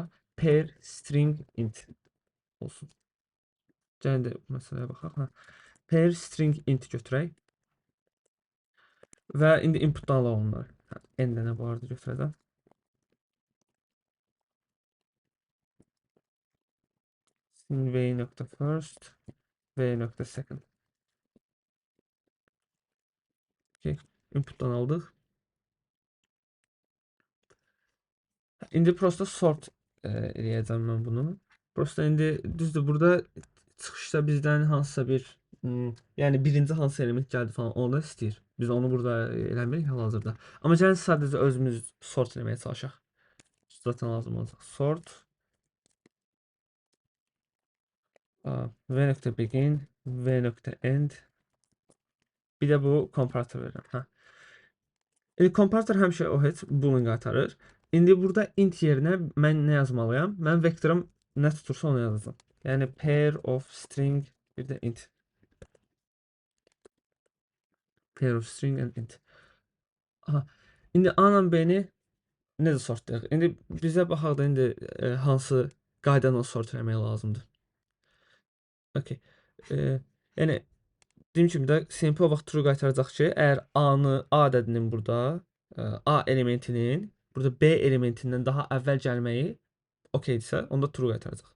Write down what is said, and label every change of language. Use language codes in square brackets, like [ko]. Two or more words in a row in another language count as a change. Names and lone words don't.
[en] Pair string int olsun. [az] Gəlin də məsələyə baxaq. [en] Pair string int [az] götürək. Və indi inputdan alaq onları. N dənə bu arada götürəcəm. [en] v.first v.second. [az] Okay. Inputdan aldıq. İndi prosta sort eləyəcəm mən bunu. Prosta indi düzdür, burada çıxışda bizdən hansısa bir yəni birinci hansı element gəldi falan onu istəyir. Biz onu burada eləmirik hal-hazırda. Amma gəlin sadəcə özümüz sort eləməyə çalışaq. Zaten lazım olacaq. [en] Sort v.begin, v.end. [az] Bir də bu komparator verirəm. Hə. Komparator həmişə o heç boolean qaytarır. İndi burada int yerinə mən nə yazmalıyam? Mən vektorum nə tutursa onu yazacağam. [en] Yəni pair of string [az] bir də [en] int. Pair of string and int. [az] Aha. İndi A ilə B-ni necə sortlayaq? İndi bizə baxaq da indi hansı qaydanla sort etmək lazımdır. Okay. Yəni dediyim kimi də simple o vaxt true qaytaracaq ki, əgər A-nı A ədədinin burada A elementinin burada B elementindən daha əvvəl gəlməyi okeydirsə, onda true qaytaracaq.